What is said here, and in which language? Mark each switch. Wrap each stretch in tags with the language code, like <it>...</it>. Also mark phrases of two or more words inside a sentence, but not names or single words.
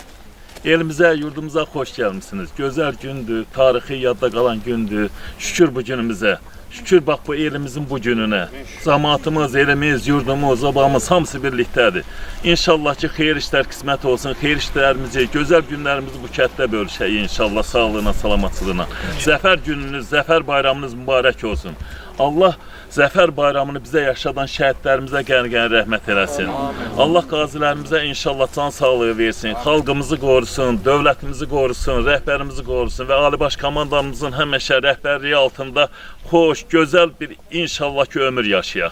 <tr>Elimize, yurdumuza hoş gelmişsiniz. Güzel gündür, tarihi yadda kalan gündür. Şükür bu günümüze. Şükür bak bu elimizin bu gününe. Zamanımız, elimiz, yurdumuz, obamız hamısı birliktedir. İnşallah ki xeyir işler kısmet olsun. Xeyir işlerimizi, güzel günlerimizi bu</tr> <az>kətdə bölüşək</az> <tr>inşallah sağlığına, salamatlığına.</tr> <az>Zəfər gününüz, zəfər bayramınız mübarək olsun. Allah zəfər bayramını bizə yaşadan şəhidlərimizə qəni-qəni rəhmət eləsin. Allah qazilərimizə inşallah can sağlığı versin, xalqımızı qorusun, dövlətimizi qorusun, rəhbərimizi qorusun və Ali Baş Komandanımızın həmişə rəhbərliyi altında xoş, gözəl bir inşallah ki ömür yaşayaq.</az>